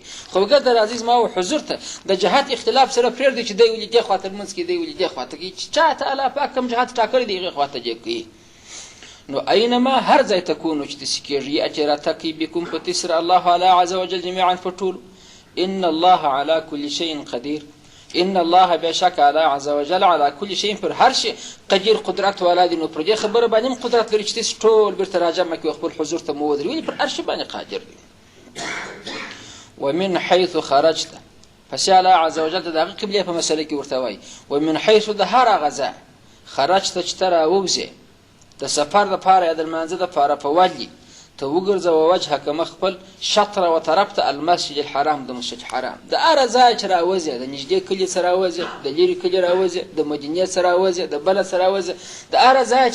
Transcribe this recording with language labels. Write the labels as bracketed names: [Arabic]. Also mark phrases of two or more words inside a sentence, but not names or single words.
[Pashto] خو ګرده راځئ زما و حضور ته د جهت اختلاف سره پرېږدئ چې دی ولې دې خواته لمونځ کوي، دی ولې دې خواته کوي. چې چا ته الله پاک کوم جهت ټاکلی دی هغې خواته دې کوي. نو اینما هر ځای تکونو چې داسې کېږي، یأتي راتګ کوي بکم په تاسې سره الله الله عز وجل جمیعا په ټولو. [Arabic] ان الله على كل شيء قدير، ان الله [Pashto] بشک [Arabic] الله عز وجل على كل شيء [Pashto] پر هر شي قدیر قدرت والا دی. نو پر دې خبره باندې قدرت لري چې تاسې ټول بیرته راجمع کړي خپل حضور ته مو ودرېږي، ولې پر هر شي باندې قادر دی. [Arabic] ومن حيث خرجت، [Pashto] پس الله عز وجل د هغه قبلې په مسله کې ورته وایي [Arabic] ومن حيث [Pashto] د هر هغه ځای خرجت چې ته راووځې د سفر دپاره یا د لمانځه دپاره په ولي ته وګرځوه وجهک مخ خپل شطر و طرف ته [Arabic] المسجد الحرام [Pashto] د مسجد حرام د هره ځای چې راوځې د نږدې کلي څخه راوځې د لرې کلي راوځې د مدینې څخه راوځې د بله څخه راوځې د هره ځای چې